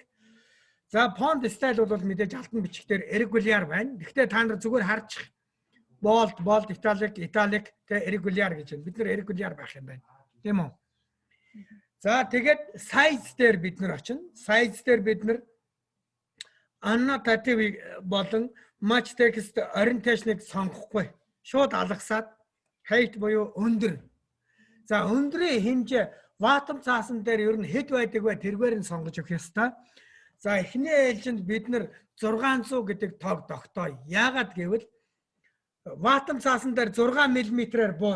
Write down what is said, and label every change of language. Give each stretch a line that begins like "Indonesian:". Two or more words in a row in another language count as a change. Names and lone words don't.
Mongolian: За
English: font style
Mongolian: бол мэдээж алтан бичгээр irregular байна. Гэхдээ та нар зүгээр харчих.
English: Bold, italic,
Mongolian: тэгээ irregular гэж байна. Бид нар irregular байх юм байна. Тийм үү? За тэгээд size дээр бид нар очино. Size дээр бид нар annotative болон
English: match text orientation-
Mongolian: ыг сонгохгүй. Шууд алгасаад height буюу өндөр. За өндрийн хэмжээ bottom цаасан дээр ер нь хэд байдаг вэ? Тэргээр нь сонгож өгөх ёстой. За эхний ээлжинд бид нар 600 гэдэг тоог тогтооё. Яагаад гэвэл bottom цаасан дээр 6 мм-ээр буuna.